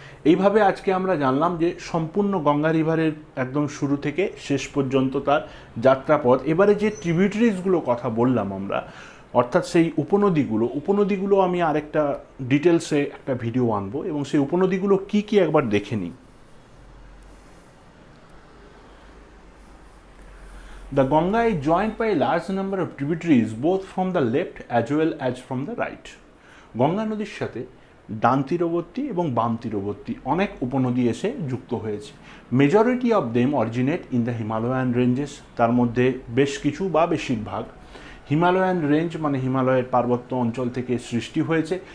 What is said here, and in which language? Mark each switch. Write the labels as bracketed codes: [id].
[bn] এইভাবে আজকে আমরা জানলাম যে সম্পূর্ণ গঙ্গা রিভারের একদম শুরু থেকে শেষ পর্যন্ত তার যাত্রাপথ। এবারে যে ট্রিবিউটারিজগুলো কথা বললাম আমরা, অর্থাৎ সেই উপনদীগুলো আমি আরেকটা ডিটেলসে একটা ভিডিও আনবো এবং সেই উপনদীগুলো কী কী একবার দেখে নিই। [en] The Ganga is joined by a large number of tributaries both from the left as well as from the right. [bn] Ganga নদীর সাথে ডান তীরবর্তী এবং বাম তীরবর্তী অনেক উপনদী এসে যুক্ত হয়েছে। [en] majority of them originate in the Himalayan ranges, [bn] তার মধ্যে বেশ কিছু বা বেশিরভাগ হিমালয়ান রেঞ্জ মানে হিমালয়ের পার্বত্য অঞ্চল থেকে সৃষ্টি হয়েছে।